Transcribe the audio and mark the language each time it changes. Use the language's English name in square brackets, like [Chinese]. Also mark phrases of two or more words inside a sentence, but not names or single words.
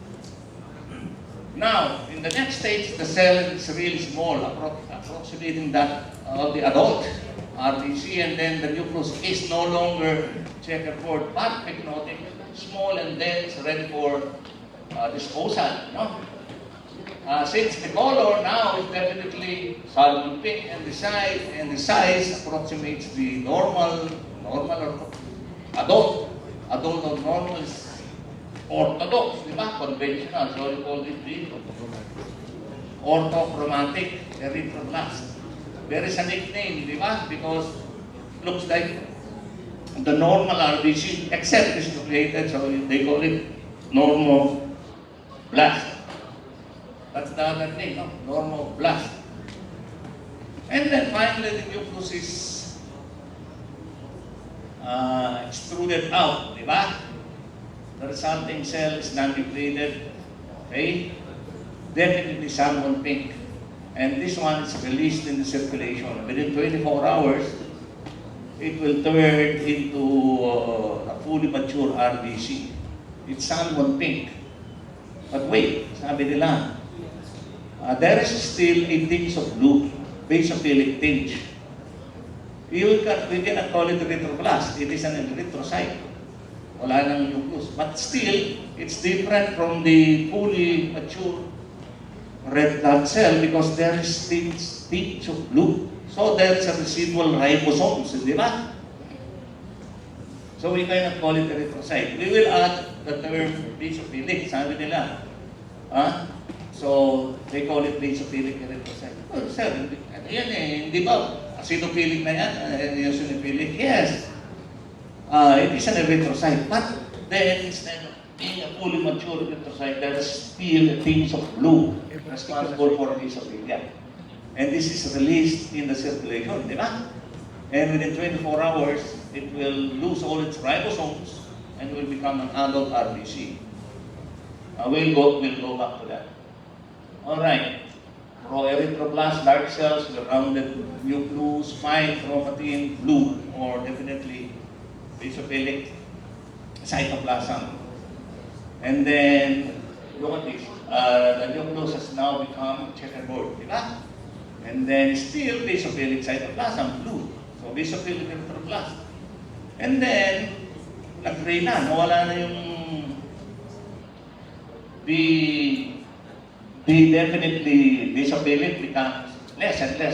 [English] Now, in the next stage, the cell is really small, approximating that of the adult RBC, and then the nucleus is no longer checkerboard, but pycnotic, small and dense, ready for disposal. No? Since the color now is definitely salmon pink, and the size approximates the normal Normal or adult. Adult or normal is orthodox, [Filipino] di ba? [English] Conventional. So you call it the orthochromatic erythroblast. There is a nickname, [Filipino] di ba? [English] Because looks like the normal RBC, except it's nucleated, so they call it normoblast. That's the other name, no? Normoblast. And then finally, the nucleus is extruded out, [Filipino] di ba? [English] The resulting cell is non-nucleated, okay? Definitely salmon pink. And this one is released in the circulation. Within 24 hours, it will turn into a fully mature RBC. It's salmon pink. But wait, [Filipino] sabi nila, [English] there is still a tinge of blue, basophilic tinge. We cannot call it erythroblast. It is an erythrocyte. [Filipino] Wala nang nucleus. [English] But still, it's different from the fully mature red blood cell because there is tinge of blue. So there's a residual ribosomes, [Filipino] di ba? [English] So we cannot call it erythrocyte. We will add the term basophilic, [Filipino] sabi nila. [English] So they call it basophilic erythrocyte. [Filipino] Oh, sir, ano yan eh, hindi ba? Acidophilic na yan, [English] eosinophilic. Yes. It is an erythrocyte. But then instead of being a fully mature erythrocyte, there is still a tinge of blue responsible for basophilia. And this is released in the circulation, [Filipino] di ba? [English] And within 24 hours, it will lose all its ribosomes and will become an adult RBC. We'll go back to that. All right. Proerythroblast, large cells with a rounded nucleus, fine chromatin, blue, or definitely basophilic cytoplasm. And then, look at this. The nucleus has now become checkerboard, [Filipino] di ba? [English] And then still basophilic cytoplasm, blue. So basophilic erythroblast. And then, [Filipino] nag-gray na, nawala na yung [English] the definitely basophilic becomes less and less.